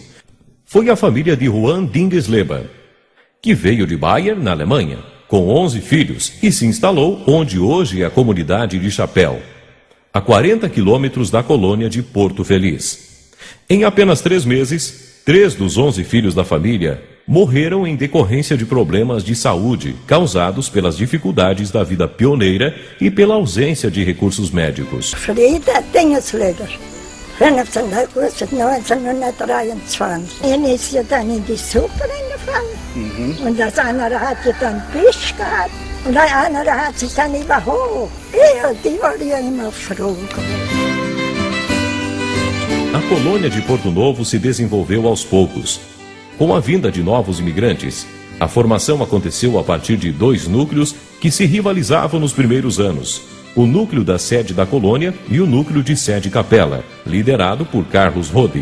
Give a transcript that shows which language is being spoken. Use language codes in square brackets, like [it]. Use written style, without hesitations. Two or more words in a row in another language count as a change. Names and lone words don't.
[pt] Foi a família de Juan Dingesleber, que veio de Bayer, na Alemanha, com 11 filhos e se instalou onde hoje é a comunidade de Chapéu, a 40 quilômetros da colônia de Porto Feliz. Em apenas 3 meses, 3 dos 11 filhos da família morreram em decorrência de problemas de saúde causados pelas dificuldades da vida pioneira e pela ausência de recursos médicos. [de] Frida Dingesleber, 15. August 1923. Eine ist ja dann in die Suppe reingefallen. Und das andere hat ja dann Fisch gehabt. Und der andere hat sich dann überholt. Ja, die waren ja immer froh. [pt] A colônia de Porto Novo se desenvolveu aos poucos. Com a vinda de novos imigrantes, a formação aconteceu a partir de 2 núcleos que se rivalizavam nos primeiros anos. O núcleo da sede da colônia e o núcleo de sede capela, liderado por Carlos Rodi.